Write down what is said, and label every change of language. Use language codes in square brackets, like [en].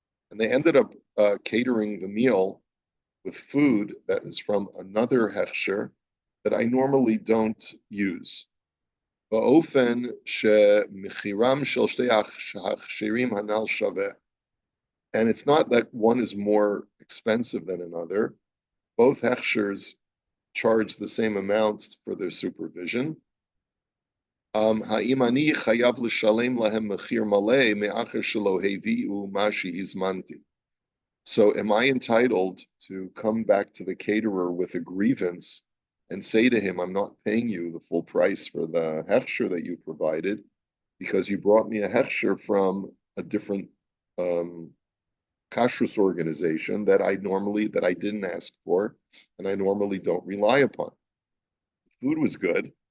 [en] And they ended up catering the meal with food that is from another hechsher that I normally don't use. [he] באופן שמחירם של שתי ההכשירים הנ"ל שווה. [en] And it's not that one is more expensive than another. Both hechshers charge the same amount for their supervision. [he] האם אני חייב לשלם להם מחיר מלא מאחר שלא הביאו מה שהזמנתי? [en] So am I entitled to come back to the caterer with a grievance and say to him, I'm not paying you the full price for the hechsher that you provided because you brought me a hechsher from a different kashrus organization that I didn't ask for and I normally don't rely upon. The food was good.